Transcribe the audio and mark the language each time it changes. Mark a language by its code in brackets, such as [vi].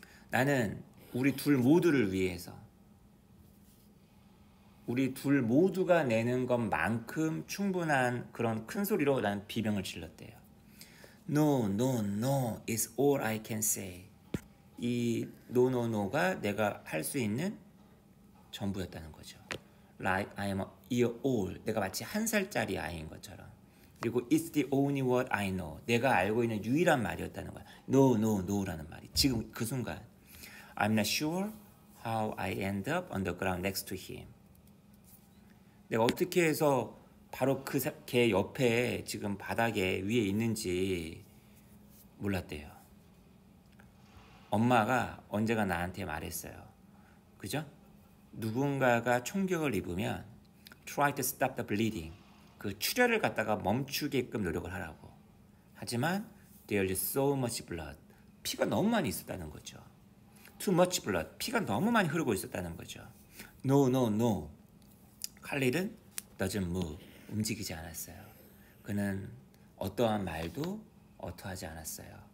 [ko] 나는 우리 둘 모두를 위해서 우리 둘 모두가 내는 것만큼 충분한 그런 큰 소리로 난 비명을 질렀대요. [en] No, no, no is all I can say. [ko] 이 [en] no, no, no [ko] 가 내가 할 수 있는 전부였다는 거죠. [en] Like I am a year old. [ko] 내가 마치 1살짜리 아이인 것처럼. 그리고 [en] it's the only word I know. [ko] 내가 알고 있는 유일한 말이었다는 거야. [en] No, no, no [ko] 라는 말이. 지금 그 순간. [en] I'm not sure how I end up on the ground next to him. [ko] 내가 어떻게 해서 바로 걔 옆에 지금 바닥에 위에 있는지 몰랐대요. 엄마가 언제가 나한테 말했어요. 그죠? 누군가가 총격을 입으면 [en] try to stop the bleeding. [ko] 그 출혈을 갖다가 멈추게끔 노력을 하라고. 하지만 [en] there is so much blood. [ko] 피가 너무 많이 있었다는 거죠. [en] Too much blood. [ko] 피가 너무 많이 흐르고 있었다는 거죠. [en] No, no, no. 칼릴은 doesn't move. [ko] 움직이지 않았어요. 그는 어떠한 말도 어떠하지 않았어요.